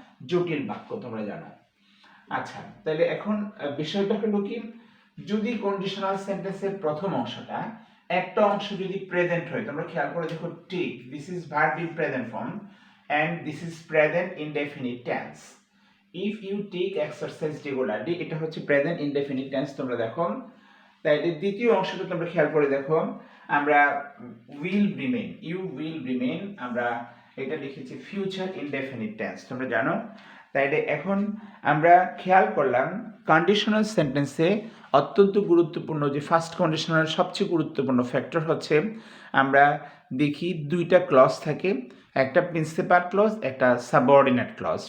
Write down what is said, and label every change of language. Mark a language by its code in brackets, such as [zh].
[bn] জটিল বাক্য, তোমরা জানো। আচ্ছা, তাহলে এখন বিষয়টা হলো কি, যদি কন্ডিশনাল সেন্টেন্সের প্রথম অংশটা, একটা অংশ যদি প্রেজেন্ট হয়, তোমরা খেয়াল করে দেখো, take, [en] This is verb in present form and this is present indefinite tense. If you take exercise regularly, [bn] এটা হচ্ছে [en] present indefinite tense, [bn] তোমরা দেখো। তাইলে দ্বিতীয় অংশটা তোমরা খেয়াল করে দেখো, আমরা [en] will remain, you will remain, [bn] আমরা এটা লিখেছি future indefinite tense, তোমরা জানো। তাইলে এখন আমরা খেয়াল করলাম কন্ডিশনাল সেন্টেন্সে অত্যন্ত গুরুত্বপূর্ণ যে ফার্স্ট কন্ডিশনাল সবচেয়ে গুরুত্বপূর্ণ ফ্যাক্টর হচ্ছে, আমরা দেখি দুইটা ক্লজ থাকে, একটা প্রিন্সিপাল ক্লজ, একটা সাবঅর্ডিনেট ক্লজ।